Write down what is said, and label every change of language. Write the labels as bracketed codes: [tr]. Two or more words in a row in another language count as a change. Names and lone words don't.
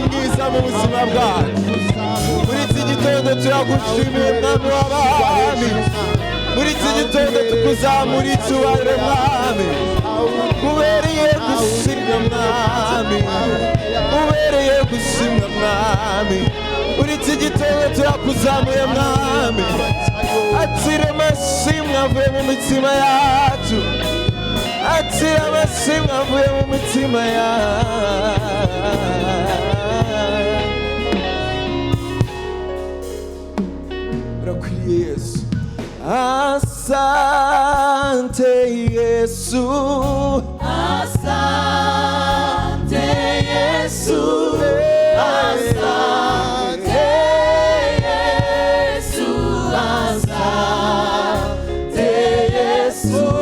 [rw] mwiza mu buzima bwacu muri iki gitondo turagushimiye mwami w'abami muri iki gitondo tukuzamura icyubahiro mwami ubereye gushimwa mwami ubereye gushimwa mwami muri iki gitondo turakuzamuye mwami atira amashimwe avuye mu mitima yacu atira amashimwe avuye mu mitima yacu urakwiriye Yesu asante Yesu [sw] asante Yesu asante Yesu asante Yesu